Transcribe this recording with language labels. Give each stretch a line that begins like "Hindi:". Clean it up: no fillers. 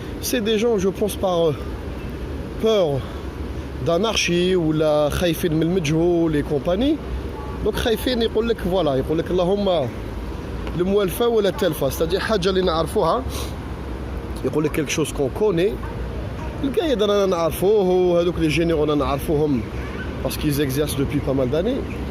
French: C'est des gens, je pense, par peur d'anarchie ou la
Arabic: khaïfin min al-majhoul
French: et compagnie. Donc
Arabic: khaïfin يقول لك
French: voilà,
Arabic: يقول لك اللهم الموالفة ولا التلفة,
French: c'est-à-dire
Arabic: حاجة اللي نعرفوها, يقول لك
French: quelque chose qu'on connaît.
Arabic: القايد رانا نعرفوه, وهذوك
French: les généraux
Arabic: رانا نعرفوهم
French: parce qu'ils exercent depuis pas mal d'années.